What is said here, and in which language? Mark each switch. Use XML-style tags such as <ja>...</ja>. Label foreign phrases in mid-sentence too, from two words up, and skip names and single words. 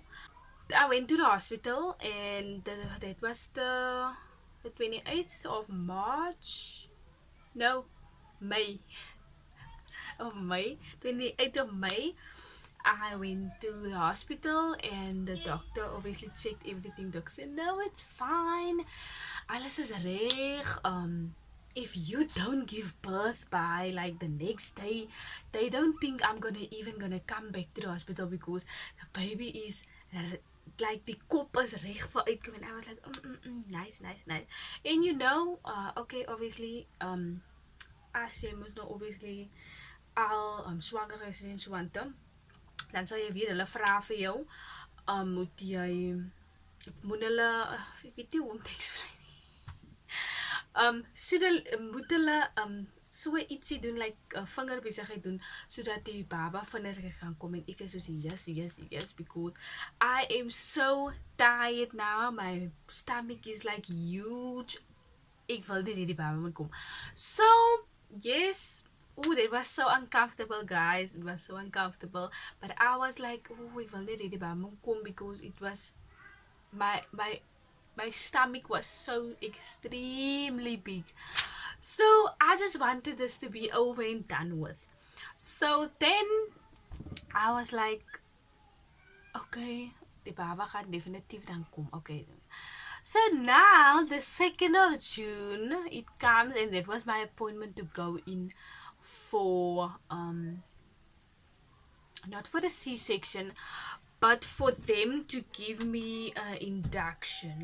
<en>I went to the hospital, and that was the 28th of March. No, May. Of May, 28th of May, I went to the hospital and the doctor obviously checked everything. Doctor said, no, it's fine.</en> <af>Alles is reg.</af> <en>If you don't give birth by like the next day, they don't think I'm gonna come back to the hospital because the baby is like the</en> <af>kop is reg vir uitkom.</af> <en>And I was like, nice. And okay, obviously,</en> <af>as jy moet nou obviously al swanger is en so aan dan sal jy weet hulle vra vir jou moet jy moet hulle ek weet nie hoe om te explain so moet hulle so ietsie doen like vingerbesigheid doen sodat die baba vinniger kan kom en ek is soos</af> <en>yes because I am so tired now. My stomach is like huge.</en> <af>Ek wil nie die baba moet kom.</af> <en>So yes. Ooh, it was so uncomfortable, guys. It was so uncomfortable. But I was like, oh,</en> <af>ek wil nie die baba kom</af> <en>because it was my stomach was so extremely big. So I just wanted this to be over and done with. So then I was like,</en> <af>okay, die baba gaan definitief dan kom.</af> <en>Okay. So now the 2nd of June it comes, and that was my appointment to go in for not for the C-section, but for them to give me induction.</en>